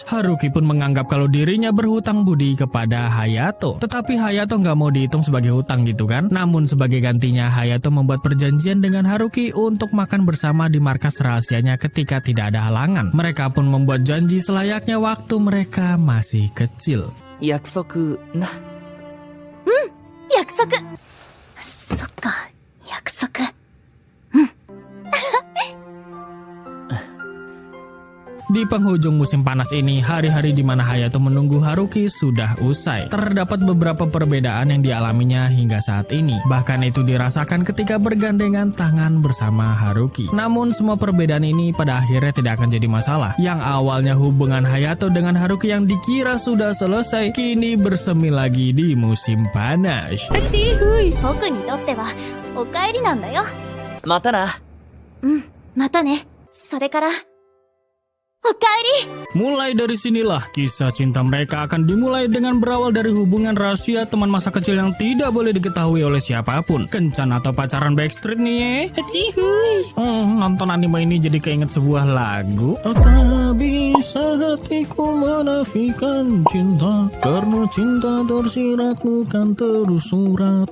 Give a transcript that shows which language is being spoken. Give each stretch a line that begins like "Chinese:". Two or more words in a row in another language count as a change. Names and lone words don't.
Indonesian: Haruki pun menganggap kalau dirinya berhutang budi kepada Hayato. Tetapi Hayato nggak mau dihitung sebagai hutang gitu kan. Namun sebagai gantinya Hayato membuat perjanjian dengan Haruki untuk makan bersama di markas rahasianya ketika tidak ada halangan. Mereka pun membuat janji selayaknya waktu mereka masih kecil.
Japanese: 約束な。約束。そっか、約束。
Indonesian: Di penghujung musim panas ini, hari-hari di mana Hayato menunggu Haruki sudah usai. Terdapat beberapa perbedaan yang dialaminya hingga saat ini. Bahkan itu dirasakan ketika bergandengan tangan bersama Haruki. Namun semua perbedaan ini pada akhirnya tidak akan jadi masalah. Yang awalnya hubungan Hayato dengan Haruki yang dikira sudah selesai, kini bersemi lagi di musim panas.
Japanese: 僕にとってはお帰りなんだよ。またな。またね。それから、お帰り。
Indonesian: Mulai dari sinilah kisah cinta mereka akan dimulai dengan berawal dari hubungan rahasia teman masa kecil yang tidak boleh diketahui oleh siapapun. Kencan atau pacaran Backstreet nih nonton anime ini jadi keinget sebuah lagu. Tak bisa hatiku menafikan cinta, karena cinta tersirat bukan terus surat.